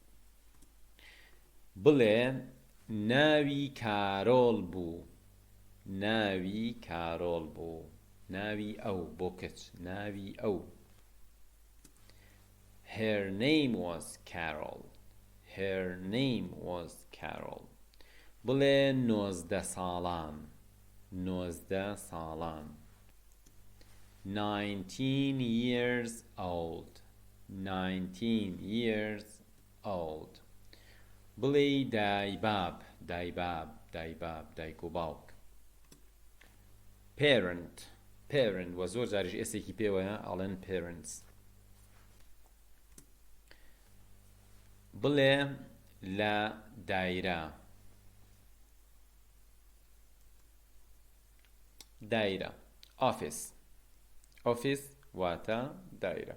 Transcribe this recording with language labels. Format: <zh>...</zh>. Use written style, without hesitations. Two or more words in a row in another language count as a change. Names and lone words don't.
<ckb>بڵێ ناوی کارۆڵ بوو ناوی ئەو بۆ کچ ناوی ئەو.</ckb> <en>Her name was Carol.</en> <ckb>بڵێ 19 ساڵان</ckb> <en>19 years old.</en> <ckb>بڵێ دایباب دایک و باوک. parent و زۆر جاریش ئێسێکی پێوەیە ئەڵێن parents. بڵێ لە دایرە office واتە دایرە.</ckb>